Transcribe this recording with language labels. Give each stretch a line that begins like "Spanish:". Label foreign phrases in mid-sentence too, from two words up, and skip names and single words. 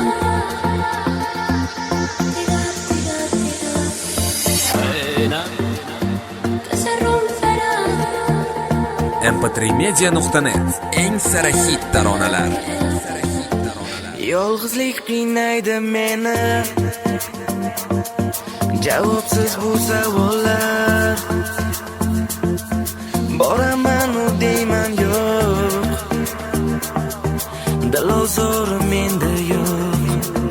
Spanish: Tira, tira, tira. Suena. Que se romperá.
Uzbek: mp3media.net. Eng sara hit taronalar. Yolg'izlik qiynaydi meni, javobsiz bu savollar. Boraman u deyman yo'q, dil ozori menda yo'q.